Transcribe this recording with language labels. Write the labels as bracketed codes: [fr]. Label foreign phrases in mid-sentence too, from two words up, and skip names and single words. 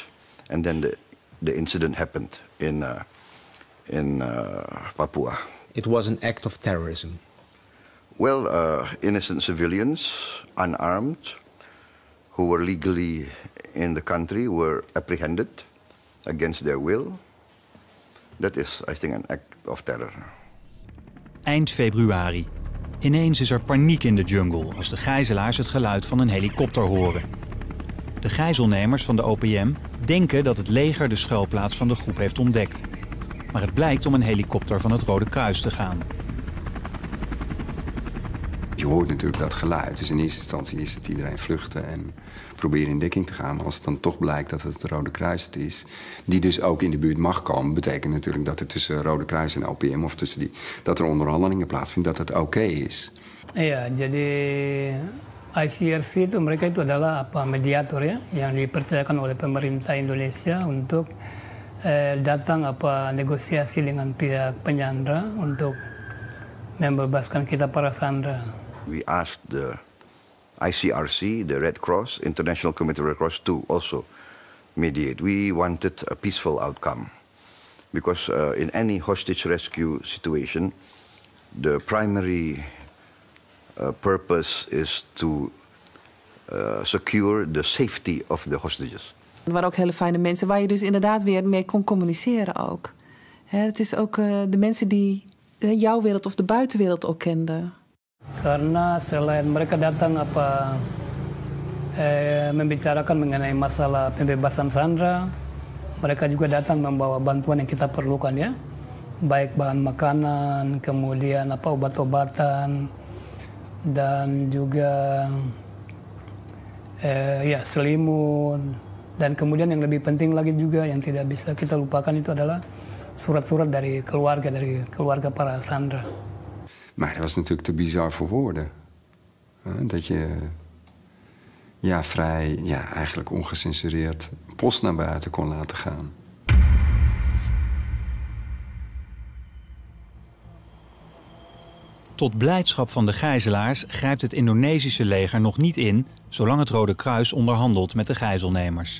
[en] And then the incident happened in Papua. It was an act of terrorism. Well, innocent civilians, unarmed, who were legally in the country were apprehended against their will. That is, I think, an act of terror. [nl] Eind februari. Ineens is er paniek in de jungle als de gijzelaars het geluid van een helikopter horen. De gijzelnemers van de OPM denken dat het leger de schuilplaats van de groep heeft ontdekt. Maar het blijkt om een helikopter van het Rode Kruis te gaan. Je hoort natuurlijk dat geluid. Dus in eerste instantie is het iedereen vluchten en proberen in dekking te gaan. Maar als het dan toch blijkt dat het Rode Kruis het is, die dus ook in de buurt mag komen, betekent natuurlijk dat er tussen Rode Kruis en OPM of tussen dat er onderhandelingen plaatsvinden, dat het oké is. [id] Iya, jadi ICRC itu mereka itu adalah mediator ya, yang dipercayakan oleh pemerintah Indonesia untuk datang negosiasi dengan pihak penyandra untuk membebaskan kita para sandera. [en] We asked the ICRC, the Red Cross, International Committee Red Cross, to also mediate. We wanted a peaceful outcome because in any hostage rescue situation, the primary purpose is to secure the safety of the hostages. [nl] Er waren ook hele fijne mensen waar je dus inderdaad weer mee kon communiceren ook. Het is ook de mensen die jouw wereld of de buitenwereld ook kenden. [id] Karena selain mereka datang membicarakan mengenai masalah pembebasan Sandra, mereka juga datang membawa bantuan yang kita perlukan ya, baik bahan makanan, kemudian obat-obatan, dan juga ya selimut, dan kemudian yang lebih penting lagi juga yang tidak bisa kita lupakan itu adalah surat-surat dari keluarga para Sandra. [nl] Maar dat was natuurlijk te bizar voor woorden. Dat je vrij, eigenlijk ongecensureerd post naar buiten kon laten gaan. Tot blijdschap van de gijzelaars grijpt het Indonesische leger nog niet in, zolang het Rode Kruis onderhandelt met de gijzelnemers.